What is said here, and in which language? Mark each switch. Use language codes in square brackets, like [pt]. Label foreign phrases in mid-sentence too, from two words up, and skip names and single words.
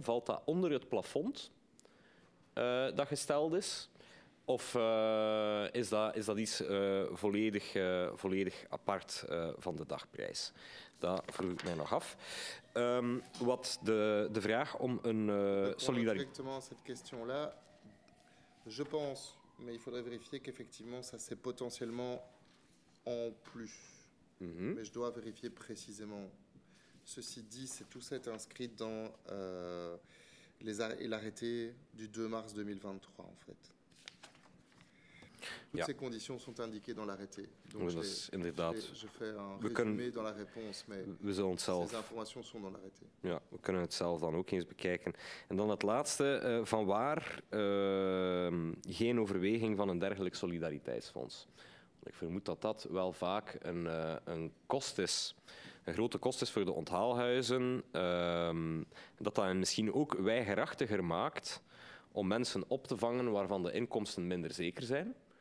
[nl] Valt dat onder het plafond dat gesteld is? Of is dat iets volledig apart van de dagprijs? Dat vroeg ik mij nog af. Wat de vraag om een solidariteit... [fr] Directement cette question-là, je pense, mais il faudrait vérifier qu'effectivement ça c'est potentiellement en plus. Mais je dois vérifier précisément. Ceci dit, tout ça est inscrit dans l'arrêté du 2 mars 2023 en fait. Toutes ces conditions sont indiquées dans l'arrêté. Donc je fais un résumé dans la réponse, mais ces informations sont dans l'arrêté. [nl] Ja, we kunnen het zelf dan ook eens bekijken. En dan het laatste, vanwaar geen overweging van een dergelijk solidariteitsfonds? Ik vermoed dat dat wel vaak een kost is. een grote kost is voor de onthaalhuizen, dat dat misschien ook weigerachtiger maakt om mensen op te vangen waarvan de inkomsten minder zeker zijn.